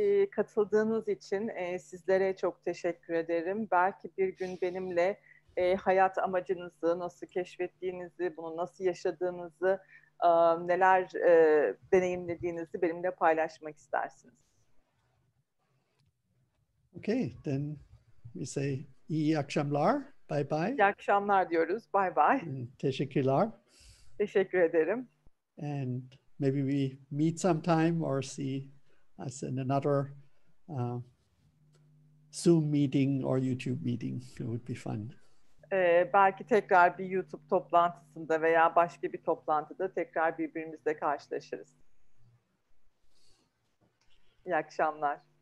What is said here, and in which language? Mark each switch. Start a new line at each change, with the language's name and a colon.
Turkish: Katıldığınız için sizlere çok teşekkür ederim. Belki bir gün benimle hayat amacınızı nasıl keşfettiğinizi, bunu nasıl yaşadığınızı, neler deneyimlediğinizi benimle paylaşmak istersiniz.
English: Okay, then we say
Turkish: iyi akşamlar,
English: bye bye.
Turkish: İyi akşamlar diyoruz,
English: bye bye.
Turkish: Teşekkürler. Teşekkür ederim.
English: And maybe we meet sometime or see us in another Zoom meeting or YouTube meeting. It would be fun.
Turkish: Belki tekrar bir YouTube toplantısında veya başka bir toplantıda tekrar birbirimizle karşılaşırız. İyi akşamlar.